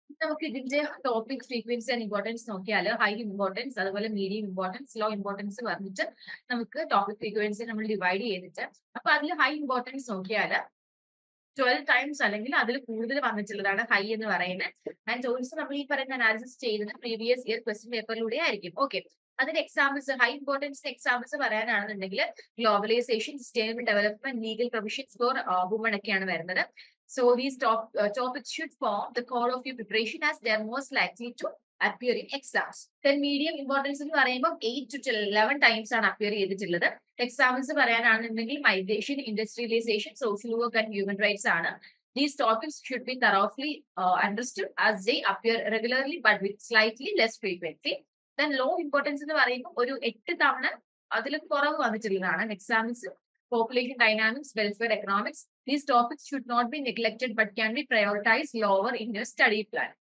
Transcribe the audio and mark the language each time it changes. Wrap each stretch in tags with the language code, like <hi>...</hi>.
<ml>നമുക്ക് ഇതിന്റെ topic frequency and importance നോക്കിയാൽ ഹൈ ഇമ്പോർട്ടൻസ്, അതുപോലെ മീഡിയം ഇമ്പോർട്ടൻസ്, ലോ ഇമ്പോർട്ടൻസ് പറഞ്ഞിട്ട് നമുക്ക് ടോപ്പിക് ഫ്രീക്വൻസി നമ്മൾ ഡിവൈഡ് ചെയ്തിട്ട്, അപ്പൊ അതിൽ ഹൈ ഇമ്പോർട്ടൻസ് നോക്കിയാൽ 12 ടൈംസ് അല്ലെങ്കിൽ അതിൽ കൂടുതൽ വന്നിട്ടുള്ളതാണ് ഹൈ എന്ന് പറയുന്നത്. ആൻഡ് ഓൾസോ നമ്മൾ ഈ പറയുന്ന അനാലിസിസ് ചെയ്യുന്നത് പ്രീവിയസ് ഇയർ ക്വസ്റ്റ്യൻ പേപ്പറിലൂടെ ആയിരിക്കും. ഓക്കെ, അതിന്റെ examples, high importance examples പറയാനാണെന്നുണ്ടെങ്കിൽ globalisation, sustainable development, legal provisions for woman ഒക്കെയാണ് വരുന്നത്.</ml> <en>So these topics should form the core of your preparation as they are most likely to appear in exams. Then medium importance</en> <ml>എന്ന് പറയുമ്പോൾ 8 to 11 times ആണ് appear ചെയ്തിട്ടുള്ളത്. Examples പറയാനാണെന്നുണ്ടെങ്കിൽ migration, industrialisation, social work and human rights ആണ്.</ml> <en>These topics should be thoroughly understood as they appear regularly but with slightly less frequently. Then low importance</en> <ml>എന്ന് പറയുമ്പോൾ ഒരു 8 തവണ അതിൽ കുറവ് വന്നിട്ടുള്ളതാണ്.</ml> <en>Examples population dynamics, welfare, economics. These topics should not be neglected but can be prioritized lower in your study plan.</en>